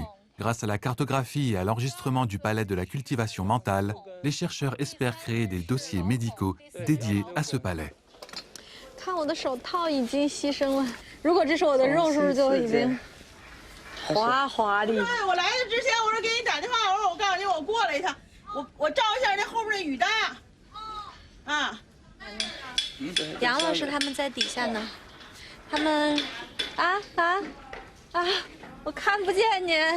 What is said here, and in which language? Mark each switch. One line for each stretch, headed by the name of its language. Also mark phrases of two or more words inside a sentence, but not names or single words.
French: Grâce à la cartographie et à l'enregistrement du palais de la cultivation mentale, les chercheurs espèrent créer des dossiers médicaux dédiés à ce palais.
Chinese: 看我的手套已经牺牲了，如果这是我的肉，是不是就已经滑滑的？对，我来的之前我说给你打电话，我说我告诉你我过来一趟，我照一下那后面那雨搭。啊，杨老师他们在底下呢，他们我看不见你，